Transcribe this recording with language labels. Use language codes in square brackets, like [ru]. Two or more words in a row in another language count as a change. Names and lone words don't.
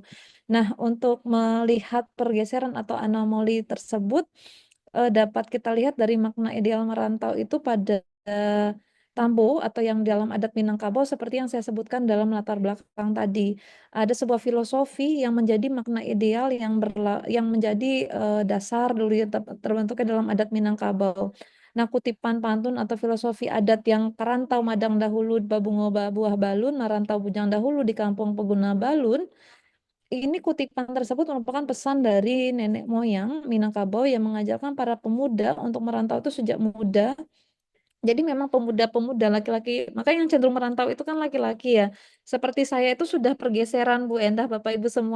[id] Nah, untuk melihat pergeseran atau anomali tersebut dapat kita lihat dari makna ideal merantau itu pada Tambo atau yang dalam adat Minangkabau seperti yang saya sebutkan dalam latar belakang tadi. Ada sebuah filosofi yang menjadi makna ideal yang menjadi dasar dulu ya terbentuknya dalam adat Minangkabau. Nah, kutipan pantun atau filosofi adat yang [min] karantau madang dahulu babungo buah balun, marantau bujang dahulu di kampung peguna balun. [id] Ini kutipan tersebut merupakan pesan dari nenek moyang Minangkabau yang mengajarkan para pemuda untuk merantau itu sejak muda. Jadi memang pemuda-pemuda laki-laki, makanya yang cenderung merantau itu kan laki-laki ya. Seperti saya itu sudah pergeseran Bu Endah, Bapak Ibu semua.